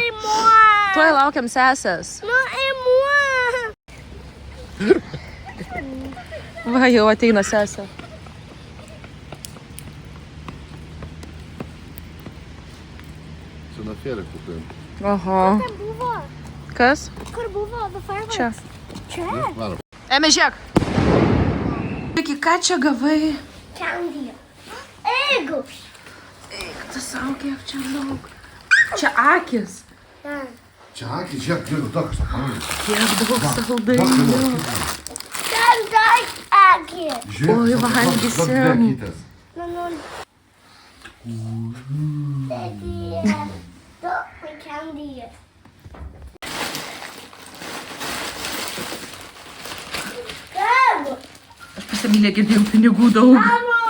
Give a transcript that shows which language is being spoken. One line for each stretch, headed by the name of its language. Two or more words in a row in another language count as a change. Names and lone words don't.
Lithuanian: Tuoj laukiam sesės. Va, jau ateina sesė. Čia nuo fėlė kupėjom. Oho. Kur buvo? Kas? Kur buvo
English: the fireworks?
Lithuanian: Čia. Čia? Varom. Eme, žiūrėk. Iki ką čia gavai?
English: Candy. Egus.
Lithuanian: Eik, tu savo, kiek čia daug. Čia akis. Čia akis, žiūrėk, žiūrėk, tokios apamalis. Kiek daug saldainių. Ten dar akis. Oi, valgysim.
English: Look, my candy. Go!
Lithuanian: Pas Emiliją girdėjau pinigų daug.